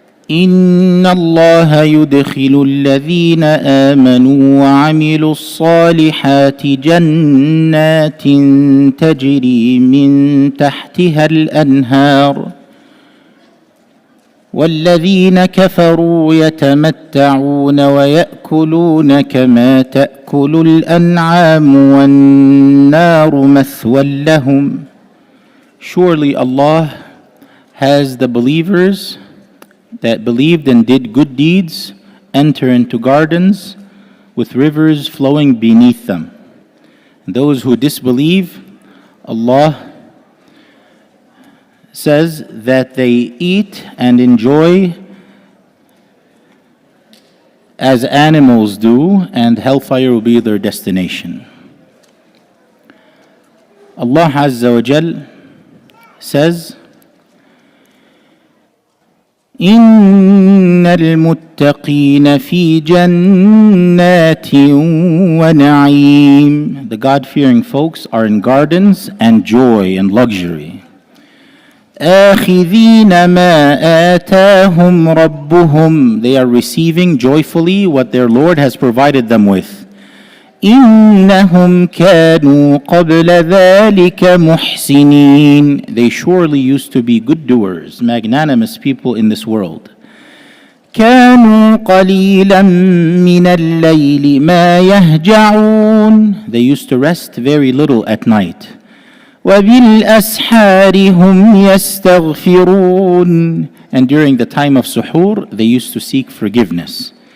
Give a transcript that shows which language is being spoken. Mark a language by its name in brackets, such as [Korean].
[Arabic] إن الله يدخل الذين آمنوا وعملوا الصالحات جنات تجري من تحتها الأنهار والذين كفروا يتمتعون ويأكلون كما تأكل الأنعام والنار مثوى لهم. [English] Surely Allah has the believers that believed and did good deeds enter into gardens with rivers flowing beneath them. And those who disbelieve, Allah says that they eat and enjoy as animals do, and hellfire will be their destination. Allah Azza wa Jal says, [Arabic] إن المتقين في جنات ونعيم. [English] The God-fearing folks are in gardens and joy and luxury. [Arabic] آخذين ما آتاهم ربهم. [English] They are receiving joyfully what their Lord has provided them with. [Arabic] إنهم كانوا قبل ذلك محسنين. [English] They surely used to be good doers, magnanimous people in this world. [Arabic] كانوا قليلا من الليل ما يهجعون. [English] They used to rest very little at night. [Arabic] وبالأسحار هم يستغفرون. [English] And during the time of suhoor, they used to seek forgiveness.